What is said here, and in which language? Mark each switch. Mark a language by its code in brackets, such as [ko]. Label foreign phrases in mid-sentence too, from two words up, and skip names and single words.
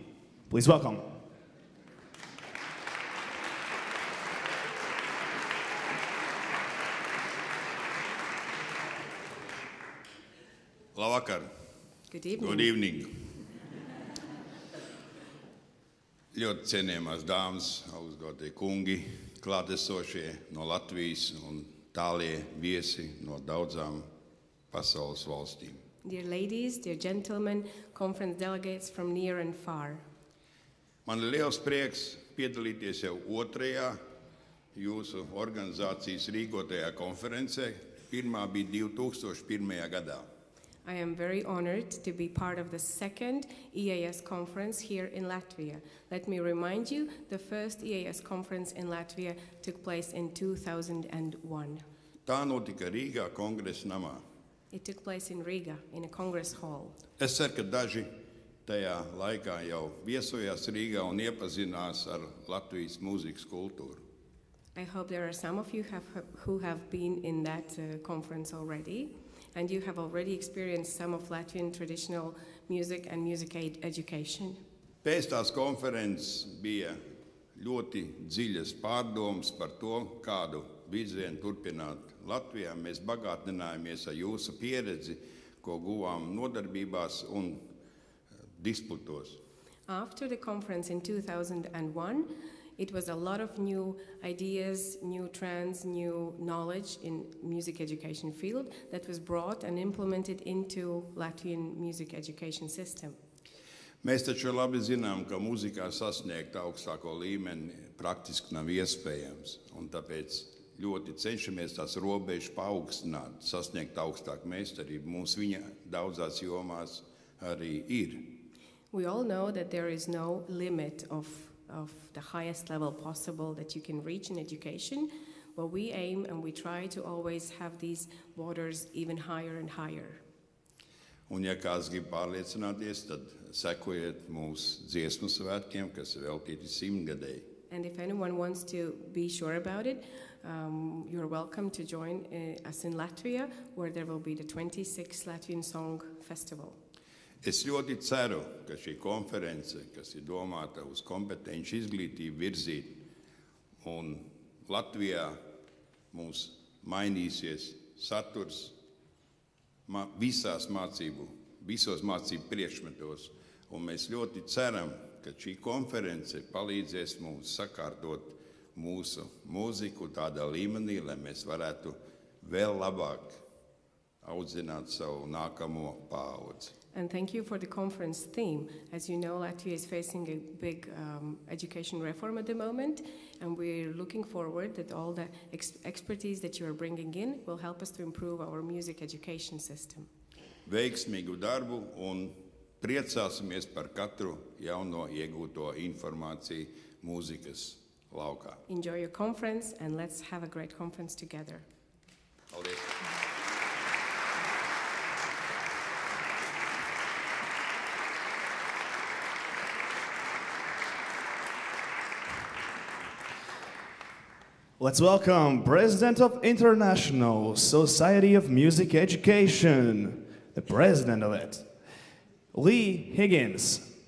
[en] Please welcome. [lv] Labvakar. [en] Good evening. Good evening. [lv] Ļoti cienījamās dāmas, augstgadie kungi, klātesošie no Latvijas un tālie viesi no daudzām pasaules valstīm. [en] Dear ladies, dear gentlemen, conference delegates from near and far. [lv] Man ir liels prieks piedalīties jau otrajā jūsu organizācijas rīkotajā konferencē. Pirmā bija 2001. gadā. [en] I am very honored to be part of the second EAS conference here in Latvia. Let me remind you, the first EAS conference in Latvia took place in 2001. [lv] Tā notika Rīgā kongresa namā. [en] It took place in Riga, in a congress hall. [lv] Es ceru, ka daži tajā laikā jau viesojās Rīgā un iepazinās ar Latvijas mūzikas kultūru. [en] I hope there are some of you who have been in that conference already, and you have already experienced some of Latvian traditional music and music education. [lv] Pēc tās konferences bija ļoti dziļas pārdomas par to, kādu virzienu turpināt Latvijā. Mēs bagātinājāmies ar jūsu pieredzi, ko guvām nodarbībās un disputos. [en] After the conference in 2001, it was a lot of new ideas, new trends, new knowledge in music education field that was brought and implemented into Latvian music education system. [lv] Mēs taču labi zinām, ka mūzikā sasniegt augstāko līmeni praktiski nav iespējams, un tāpēc ļoti cenšamies tās robežas paaugstināt, sasniegt augstāku meistarību. Mums viņa daudzās jomās arī ir. [en] We all know that there is no limit of the highest level possible that you can reach in education, but we aim and we try to always have these borders even higher and higher. [lv] Un ja kāds grib pārliecināties, tad sekojiet mūsu dziesmu svētkiem, kas ir veltīti 100-gadēji. [en] And if anyone wants to be sure about it, you're welcome to join us in Latvia, where there will be the 26th Latvian Song Festival. [lv] Es ļoti ceru, ka šī konference, kas ir domāta uz kompetenci izglītību virzīt, un Latvijā mums mainīsies saturs visos mācību priekšmetos, un mēs ļoti ceram, ka šī konference palīdzēs mums sakārtot mūsu mūziku tādā līmenī, lai mēs varētu vēl labāk audzināt savu nākamo paudzi. [en] And thank you for the conference theme. As you know, Latvia is facing a big education reform at the moment, and we're looking forward that all the expertise that you are bringing in will help us to improve our music education system. [lv] Veiksmīgu darbu un priecāsimies par katru jauno iegūto informāciju mūzikas laukā. [en] Enjoy your conference, and let's have a great conference together. [lv] Paldies! [en] Let's welcome President of International Society of Music Education, the president of it, Lee Higgins.